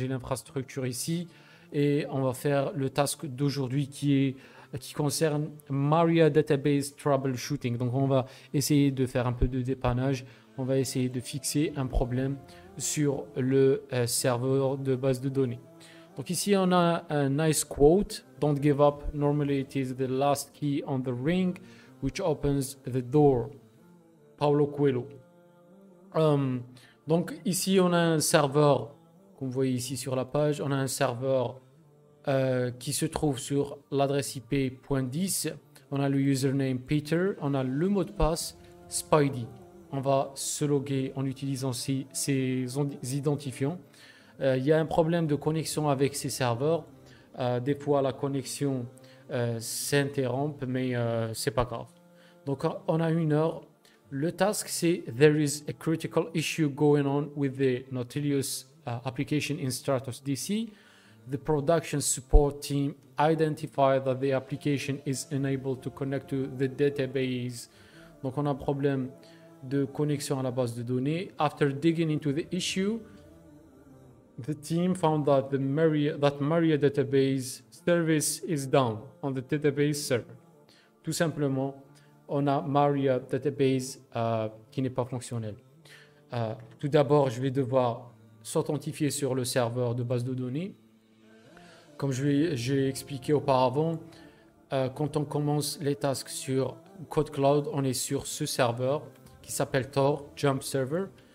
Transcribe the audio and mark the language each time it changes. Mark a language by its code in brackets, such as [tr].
[fr] J'ai l'infrastructure ici et on va faire le task d'aujourd'hui qui concerne Maria Database Troubleshooting. Donc on va essayer de faire un peu de dépannage. On va essayer de fixer un problème sur le serveur de base de données. Donc ici on a un nice quote. [en] Don't give up. Normally it is the last key on the ring which opens the door. Paulo Coelho. [fr] Donc ici on a un serveur, comme vous voyez ici sur la page, on a un serveur qui se trouve sur l'adresse IP.10. On a le username Peter, on a le mot de passe Spidey. On va se loguer en utilisant ces identifiants. Il y a un problème de connexion avec ces serveurs. Des fois la connexion s'interrompt, mais c'est pas grave. Donc on a une heure. Le task, c'est [en] there is a critical issue going on with the Nautilus application in Stratos DC. The production support team identified that the application is unable to connect to the database. [fr] Donc on a un problème de connexion à la base de données. [en] After digging into the issue, the team found that Maria database service is down on the database server. [fr] Tout simplement, on a Maria Database qui n'est pas fonctionnelle. Tout d'abord, je vais devoir s'authentifier sur le serveur de base de données. Comme j'ai expliqué auparavant, quand on commence les tasks sur CodeCloud, on est sur ce serveur qui s'appelle Tor Jump Server.